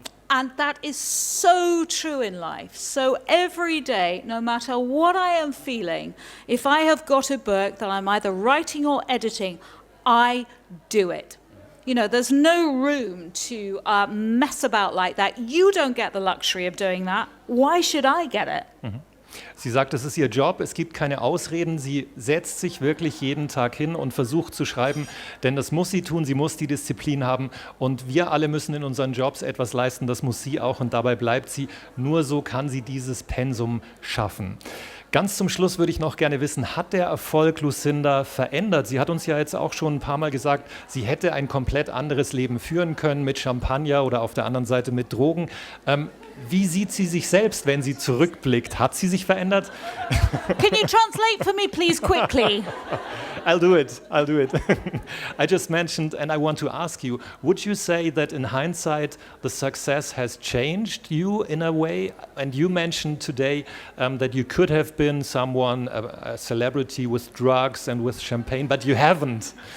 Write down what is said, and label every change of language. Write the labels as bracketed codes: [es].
[en] And that is so true in life. So every day, no matter what I am feeling, if I have got a book that I'm either writing or editing, I do it. There's no room to mess about like that. You don't get the luxury of doing that. Why should I get it? Mhm. [de] Sie sagt, es ist ihr Job, es gibt keine Ausreden, sie setzt sich wirklich jeden Tag hin und versucht zu schreiben, denn das muss sie tun, sie muss die Disziplin haben und wir alle müssen in unseren Jobs etwas leisten, das muss sie auch und dabei bleibt sie, nur so kann sie dieses Pensum schaffen. Ganz zum Schluss würde ich noch gerne wissen, hat der Erfolg Lucinda verändert? Sie hat uns ja jetzt auch schon ein paar Mal gesagt, sie hätte ein komplett anderes Leben führen können mit Champagner oder auf der anderen Seite mit Drogen. Wie sieht sie sich selbst, wenn sie zurückblickt? Hat sie sich verändert? [en] Can you translate for me, please, quickly? I'll do it. I just mentioned, and I want to ask you, would you say that in hindsight, the success has changed you in a way? And you mentioned today that you could have been someone, a celebrity with drugs and with champagne, but you haven't.